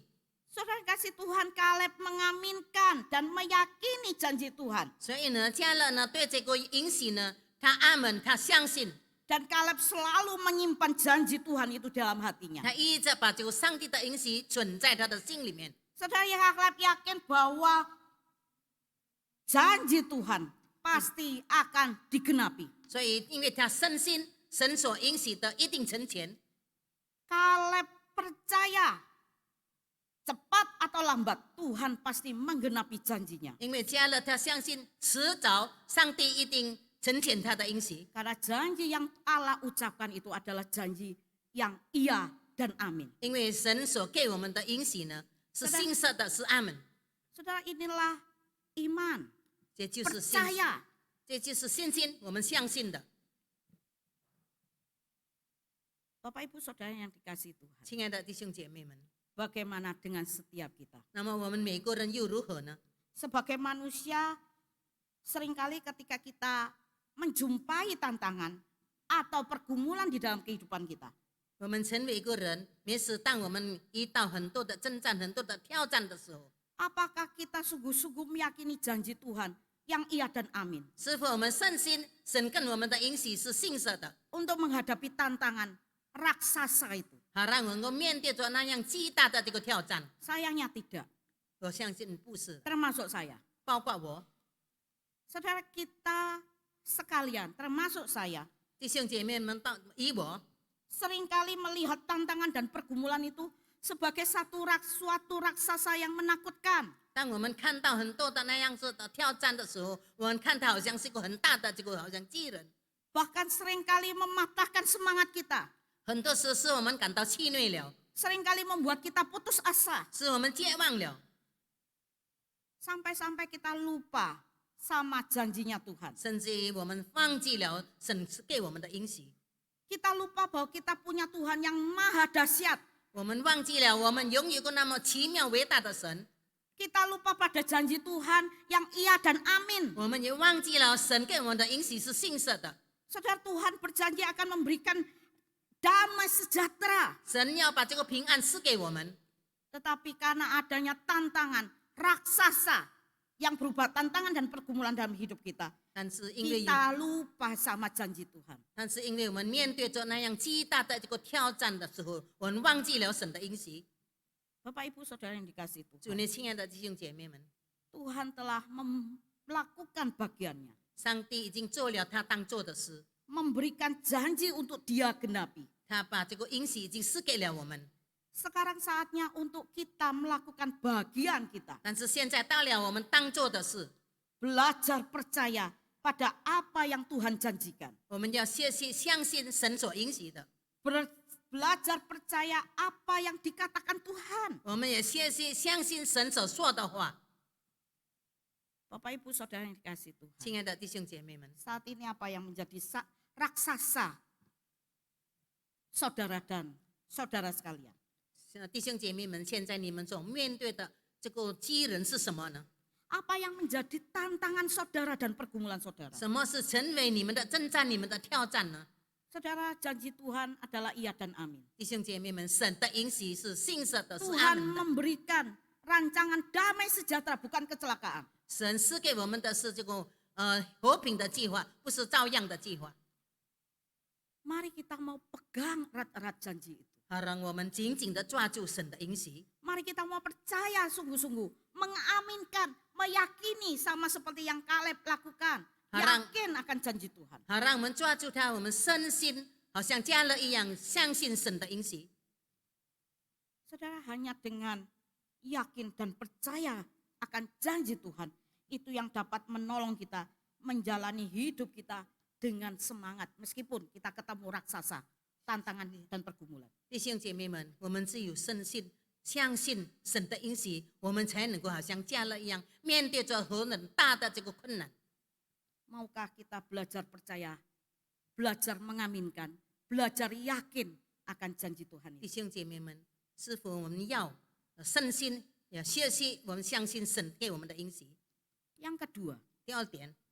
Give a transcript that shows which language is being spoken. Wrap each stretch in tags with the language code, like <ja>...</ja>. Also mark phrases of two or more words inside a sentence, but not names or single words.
<id>Saudara kasih Tuhan, Kaleb mengaminkan dan meyakini janji Tuhan.</id> <zh>所以呢，加勒呢对这个允许呢，他阿门，他相信，</zh> <id>Dan Kaleb selalu menyimpan janji Tuhan itu dalam hatinya.</id> <zh>他一直把这个上帝的允许存在他的心里面。</zh> <id>Saudara, Kaleb yakin bahwa janji Tuhan pasti akan digenapi.</id> <zh>所以，因为他深信神所允许的一定成全，</zh> <id>Kaleb percaya cepat atau lambat Tuhan pasti menggenapi janjinya.</id> <zh>因为加勒他相信迟早上帝一定成全他的应许，</zh> <id>Karena janji yang Allah ucapkan itu adalah janji yang iya dan amin.</id> <zh>因为神所给我们的应许呢是信实的，是阿门。</zh> <id>Saudara, inilah iman,</id> <zh>这就是信，</zh> <id>percaya.</id> <zh>这就是信心，我们相信的。</zh> <id>Bapak Ibu Saudara yang dikasihi Tuhan,</id> <zh>亲爱的弟兄姐妹们，</zh> <id>bagaimana dengan setiap kita?</id> <zh>那么我们每个人又如何呢？</zh> <id>Sebagai manusia, seringkali ketika kita menjumpai tantangan atau pergumulan di dalam kehidupan kita,</id> <zh>我们成为一个人，每次当我们遇到很多的征战、很多的挑战的时候，</zh> <id>apakah kita sungguh-sungguh meyakini janji Tuhan yang iya dan amin</id> <zh>是否我们深信神跟我们的应许是信实的，</zh> <id>untuk menghadapi tantangan raksasa itu?</id> <zh>好让我们能够面对着那样巨大的这个挑战？</zh> <id>Sayangnya tidak,</id> <zh>我相信不是，</zh> <id>termasuk saya.</id> <zh>包括我</zh> <id>Saudara kita sekalian, termasuk saya,</id> <zh>弟兄姐妹们到以我，</zh> <id>seringkali melihat tantangan dan pergumulan itu sebagai suatu raksasa yang menakutkan.</id> <zh>当我们看到很多的那样子的挑战的时候，我们看它好像是一个很大的这个好像巨人，</zh> <id>Bahkan seringkali mematahkan semangat kita.</id> <zh>很多时是我们感到气馁了，</zh> <id>Seringkali membuat kita putus asa.</id> <zh>是我们绝望了，</zh> <id>Sampai-sampai kita lupa sama janjinya Tuhan.</id> <zh>甚至于我们忘记了神给我们的应许，</zh> <id>Kita lupa bahwa kita punya Tuhan yang maha dahsyat.</id> <zh>我们忘记了我们拥有一个那么奇妙伟大的神，</zh> <id>Kita lupa pada janji Tuhan yang iya dan amin.</id> <zh>我们也忘记了神给我们的应许是信实的。</zh> <id>Saudara, Tuhan berjanji akan memberikan damai sejahtera.</id> <zh>神要把这个平安赐给我们，</zh> <id>Tetapi karena adanya tantangan raksasa yang berupa tantangan dan pergumulan dalam hidup kita,</id> <zh>但是因为</zh> <id>kita lupa sama janji Tuhan.</id> <zh>我们面对着那样巨大的这个挑战的时候，我们忘记了神的应许。</zh> <id>Bapak Ibu Saudara yang dikasihi</id> <zh>主</zh> <id>Tuhan,</id> <zh>内亲爱的弟兄姐妹们，</zh> <id>Tuhan telah melakukan bagiannya,</id> <zh>上帝已经做了他当做的事，</zh> <id>memberikan janji untuk Dia genapi.</id> <zh>他把这个应许已经赐给了我们。</zh> <id>Sekarang saatnya untuk kita melakukan bagian kita,</id> <zh>但是现在到了我们当做的事，</zh> <id>belajar percaya pada apa yang Tuhan janjikan,</id> <zh>我们要学习相信神所应许的，</zh> <id>belajar percaya apa yang dikatakan Tuhan.</id> <zh>我们也学习相信神所说的话。</zh> <id>Bapak Ibu Saudara yang dikasihi Tuhan,</id> <zh>亲爱的弟兄姐妹们，</zh> <id>saat ini apa yang menjadi raksasa saudara dan saudara sekalian?</id> <zh>弟兄姐妹们，现在你们所面对的这个巨人是什么呢？</zh> <id>Apa yang menjadi tantangan saudara dan pergumulan saudara?</id> <zh>什么是成为你们的征战、你们的挑战呢？</zh> <id>Saudara, janji Tuhan adalah iya dan amin.</id> <zh>弟兄姐妹们，神的应许是信实的，是阿</zh> <id>Tuhan</id> <zh>门的。</zh> <id>memberikan rancangan damai sejahtera, bukan kecelakaan.</id> <zh>神赐给我们的是这个和平的计划，不是照样的计划。</zh> <id>Mari kita mau pegang erat-erat janji itu.</id> <zh>好，让我们紧紧的抓住神的应许，</zh> <id>Mari kita mau percaya sungguh-sungguh, mengaminkan, meyakini sama seperti yang Kaleb lakukan. Harang. Yakin akan janji Tuhan.</id> <zh>好，让我们抓住它，我们深信，好像加勒一样，相信神的应许。</zh> <id>Saudara, hanya dengan yakin dan percaya akan janji Tuhan, itu yang dapat menolong kita menjalani hidup kita dengan semangat meskipun kita ketemu raksasa, tantangan dan pergumulan.</id> <zh>弟兄姐妹们，我们只有深信、相信神的应许，我们才能够好像加勒一样，面对着很大的这个困难。</zh> <id>Maukah kita belajar percaya, belajar mengaminkan, belajar yakin akan janji Tuhan</id> <zh>弟</zh> <id>ini?</id> <zh>兄姐妹们，是否我们要深信，也学习我们相信神给我们的应许？</zh> <id>Yang kedua,</id> <zh>第二点，</zh>